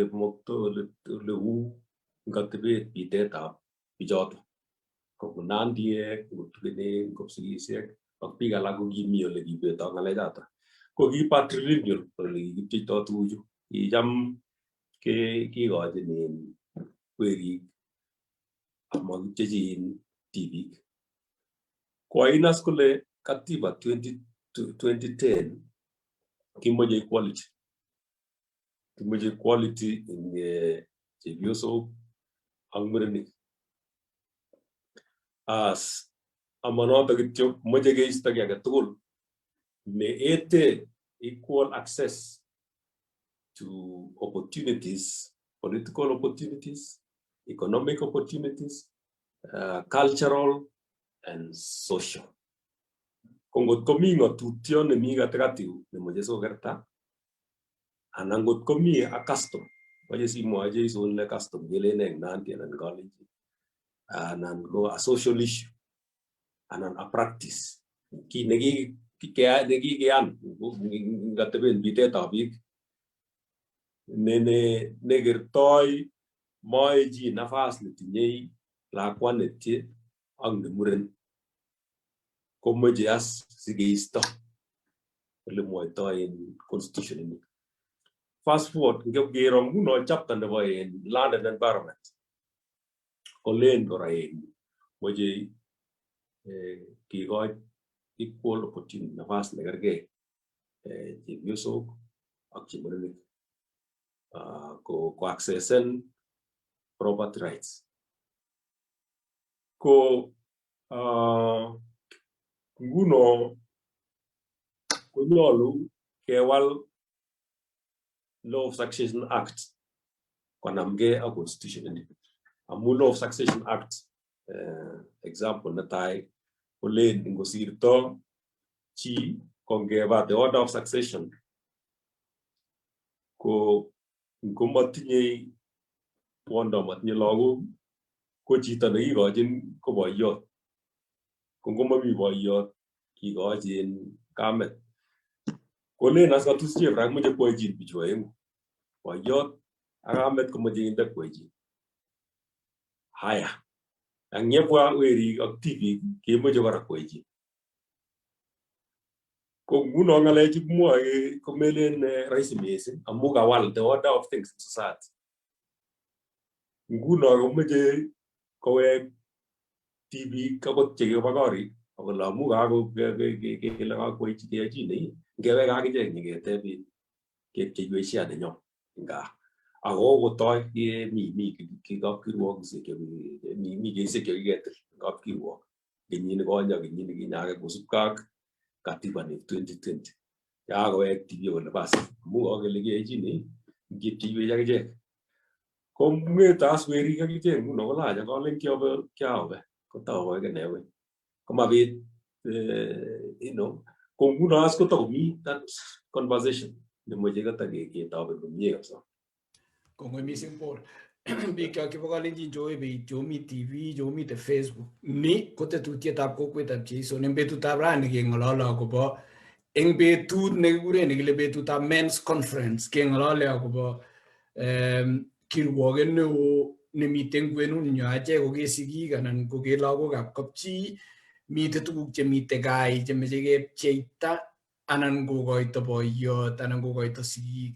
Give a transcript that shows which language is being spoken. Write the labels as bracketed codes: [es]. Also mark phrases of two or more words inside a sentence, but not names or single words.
[kln] moktoi ole u ngatebet bitetab bichoto ko nandiek kotugene kopsigisiek ak biik alak ko kimi ole kibetoi ng'alechoto ko ki patrilineal ole kikipcheitoi tuguchu kicham kikochin werik amakipchechin tibik koinas kole katiba 2010 kimoche [en] equality in [kln] chepyosok ak murenik as amanoto kityo moche keisto ki age tugul ne ete [en] equal access to opportunities, political opportunities, economic opportunities, cultural and social. [kln] Kongot komi ng'atutyo nemi katikati nemoche sokerta anan ngot komi a custom moche simwoche isole custom kelene eng Nandi anan Kalenjin anan ko [en] a social issue [kln] anan [en] a practice [kln] ki nekikiyan ngateben bitetab biik nekertoi moe chi nafas netinyei lakwa netie ak nemuren komoche as sikeisto ole mwoitoi en constitution ini. [en] Fast forward [kln] ngero nguno chapter nebo [en] land and environment [kln] kolen kora moche kikoch [en] equal opportunity [kln] nafas nekergei chepyosok ak chemurenik ko accessen property rights ko nguno konyolu kewal Law of Succession Act konamgei ak constitution ini amu Law of Succession Act example netai kolen ngosirto chi kongeba [en] the order of succession [kln] ko ngomatinye kwondo matinye lagok ko chito nekikochin ko boiyot. Ko ngomami boiyot kikochin kamet. Kolen as katus cheprak moche koyochin bichu oeng'u. Boiyot ak kamet komoche kinde koyochin. Haya. Ang yebwa werik ak tibik kemoche kora koyochin. Ko nguno ng'alechu kimwoe komelen rahisi mising amu kawal [en] the order of things in society. [kln] Nguno komoche kowek tibik akot chekobo korik akole amu kele kakoityi keyochin ngewek akichek nyiketebin kepcheiwech nenyo nga ako kotoi mi kapkirwokisiek mi keisiek chekiketil kapkirwok kenyini konye kenyini kinye ake kosubkei ak katiba ne 2020 yakowek tibik kole bas amu kakele keyochin kepcheiwech akichek ko ng'ete as werik akichek nguno kolach kolen kiobe kotau kenewe komabit ko nguno as kotakomi [en] that conversation [kln] nemoche ketaketoben komie kabisa. Kongoi mising Paul. Biik cho kibo kalenjin choebe chomi TV chomite Facebook ni ko tetutietab kokwetab Jeiso en betutab rani keng'olole akobo eng betut nekikuren nekile betutab Men's Conference keng'olole akobo kirwoget neo nemiten kwenunyo achek ko kesigik anan ko ke lagokab kapchi mite tuguk chemite gai chemeche kepcheita anan kokoito boiyot anan kokoito sigik.